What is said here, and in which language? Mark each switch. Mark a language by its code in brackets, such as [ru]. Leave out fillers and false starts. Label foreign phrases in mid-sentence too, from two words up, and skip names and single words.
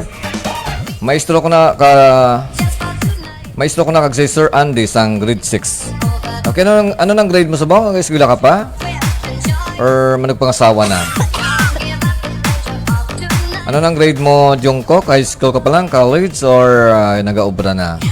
[hil] Maestro ko na kag si Sir Andy sang grade 6. Okay, ano nang grade mo sa bang? Eskwela ka pa? Or managpangasawa na? Ano nang grade mo, Jungkook? [en] High school [hil] ka pa lang, college, or nag-aobra na?